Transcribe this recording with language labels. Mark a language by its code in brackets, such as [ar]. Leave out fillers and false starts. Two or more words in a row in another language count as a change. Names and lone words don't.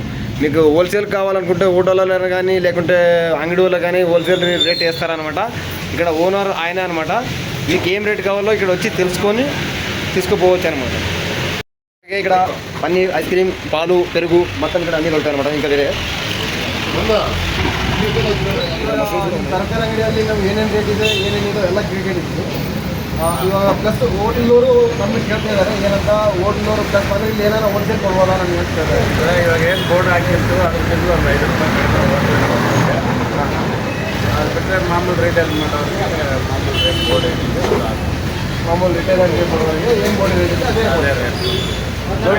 [te] మీకు హోల్సేల్ కావాలనుకుంటే హోటల్లో కానీ లేకుంటే అంగడిలో కానీ [en] wholesale rate [te] వేస్తారనమాట. ఇక్కడ ఓనర్ ఆయన అనమాట. మీకు ఏం రేట్ కావాలో ఇక్కడ వచ్చి తెలుసుకొని తీసుకుపోవచ్చు అనమాట. ఇక్కడ పన్నీర్, ఐస్ క్రీమ్, పాలు, పెరుగు మొత్తం ఇక్కడ అన్నీ దొరుకుతాయి అనమాట. ఇంకా వేరే [kn] ತರಕಾರಿ ಅಂಗಡಿಯಲ್ಲಿ ನಾವು ಏನೇನು ರೇಟ್ ಇದೆ ಏನೇನಿದೆ ಎಲ್ಲ ಕೇಳಿದ್ದೀವಿ. ಇವಾಗ ಪ್ಲಸ್ ಹೋಟೆಲ್ನವರು ನಮಗೆ ಕೇಳ್ತಾ ಇದ್ದಾರೆ ಏನಂತ, ಹೋಟೆಲ್ನವರು ಪ್ಲಸ್ ಅಂದರೆ ಇಲ್ಲಿ ಏನಾರ ಹೋಲ್ಸೇಲ್ ಕೊಡ್ಬೋದಾ ನಾನು ಹೇಳ್ತಾರೆ. ಇವಾಗ ಏನು ಬೋರ್ಡ್ ಹಾಕಿತ್ತು ಅದ್ರ ಒಂದು 5 ರೂಪಾಯಿ ಅದು ಬಿಟ್ಟರೆ ಮಾಮೂಲು ರೇಟಲ್ಲಿ ಮಾಡೋರಿಗೆ ಮಾಮೂಲು [en] rate board [kn] ಏನಿದೆ ಮಾಮೂಲು ರಿಟೇಲ್ ಅಂಗಡಿ ಮಾಡೋರಿಗೆ ಏನು [en] board rate [kn] ಇದೆ ಅದೇ ರೇಟ್ ನೋಡಿ.